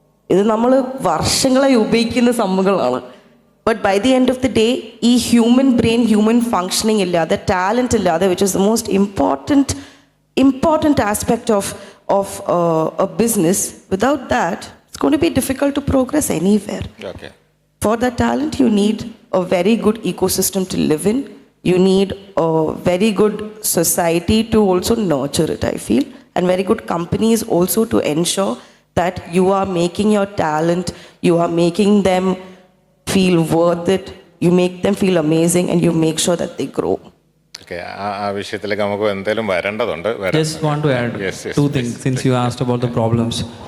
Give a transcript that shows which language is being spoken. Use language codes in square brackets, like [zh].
[ml] ഇത് നമ്മൾ വർഷങ്ങളായി ഉപയോഗിക്കുന്ന സംഭവങ്ങളാണ്. [en] But by the end of the day ഈ human brain, human functioning ഇല്ലാതെ, talent ഇല്ലാതെ, which is the most important aspect of a business, without that it's going to be difficult to progress anywhere. For that talent you need a very good ecosystem to live in. You need a very good society to also nurture it, I feel, and very good companies also to ensure that you are making your talent, you are making them feel worth it, you make them feel amazing, and you make sure that they grow. [ml] Okay, ആ വിഷയത്തിലേക്ക് നമുക്ക് എന്തായാലും വരേണ്ടതുണ്ട്. [en] Just want to add two things since you asked about the problems.